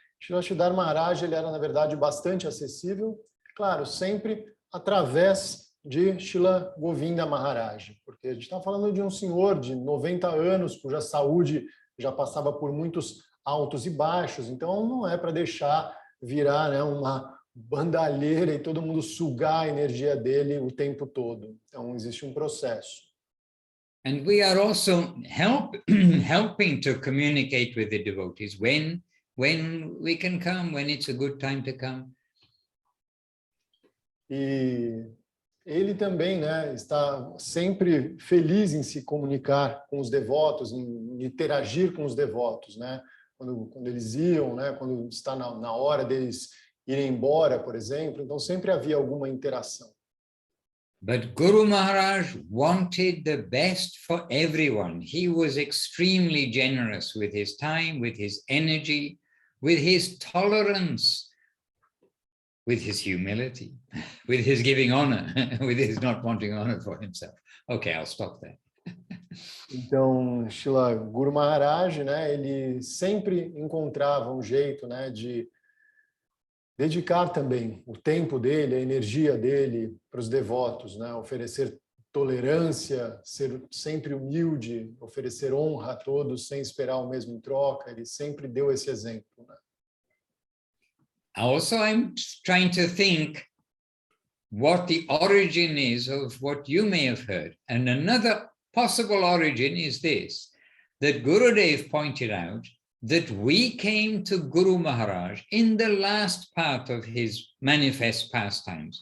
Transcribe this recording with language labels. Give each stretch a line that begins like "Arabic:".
Portuguese: Srila Sridhar Maharaj, ele era, na verdade, bastante acessível, claro, sempre através de Srila Govinda Maharaj, porque a gente está falando de um senhor de 90 anos, cuja saúde já passava por muitos altos e baixos, então não é para deixar virar, né, uma bandalheira e todo mundo sugar a energia dele o tempo todo. Então, existe um processo.
English: And we are also helping to communicate with the devotees when we can come, when it's a good time to come.
Portuguese: E ele também, né, está sempre feliz em se comunicar com os devotos, em interagir com os devotos, né? Quando eles iam, né, quando está na hora deles irem embora, por exemplo, então sempre havia alguma interação.
English: But Guru Maharaj wanted the best for everyone. He was extremely generous with his time, with his energy, with his tolerance, with his humility, with his giving honor, with his not wanting honor for himself. Okay, I'll stop there.
Portuguese: Então, Srila Guru Maharaj, né, ele sempre encontrava um jeito, né, de dedicar também o tempo dele, a energia dele para os devotos, né, oferecer tolerância, ser sempre humilde, oferecer honra a todos sem esperar o mesmo em troca. Ele sempre deu esse exemplo, né?
English: Also, I'm trying to think what the origin is of what you may have heard. And another possible origin is this, that Gurudev pointed out that we came to Guru Maharaj in the last part of his manifest pastimes.